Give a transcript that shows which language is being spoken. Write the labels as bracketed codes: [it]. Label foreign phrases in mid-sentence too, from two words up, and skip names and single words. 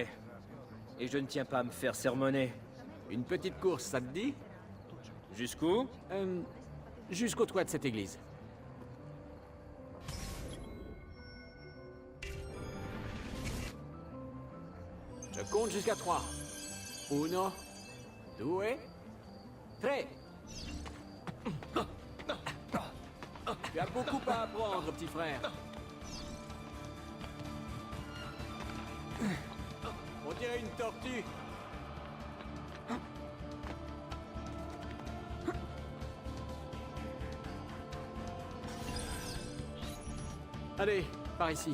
[fr] Et je ne tiens pas à me faire sermonner. Une petite course, ça te dit? Jusqu'où? Jusqu'au toit de cette église. Je compte jusqu'à 3. [it] Uno, due, tre. [fr] Tu as beaucoup à apprendre, petit frère. On dirait une tortue. Allez, par ici.